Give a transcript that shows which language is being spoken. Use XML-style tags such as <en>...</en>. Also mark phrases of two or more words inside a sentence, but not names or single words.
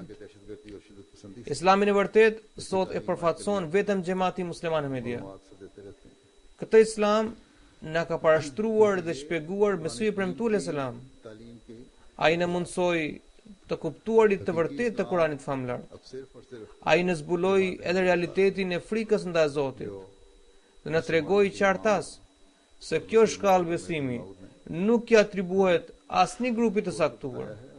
<hi>के दहशतगर्दी और शिद्दत पसंदी</hi> <sq>Islamin e vërtet sot e përfatson vetëm xhamati musliman Ahmedia.</sq> <hi>से देते रहते हैं</hi> <sq>Këtë islam na ka parashtruar dhe shpjeguar Mesih premtuar selam.</sq> <hi>तालीम की</hi> <sq>Ai në mundsoi të kuptuarit të vërtet të Kuranit famlar. Ai në zbuloi edhe realitetin e frikës ndaj Zotit dhe në tregoi qartas se kjo shkallë besimi nuk i atribuohet asnjë grupi të saktuar.</sq>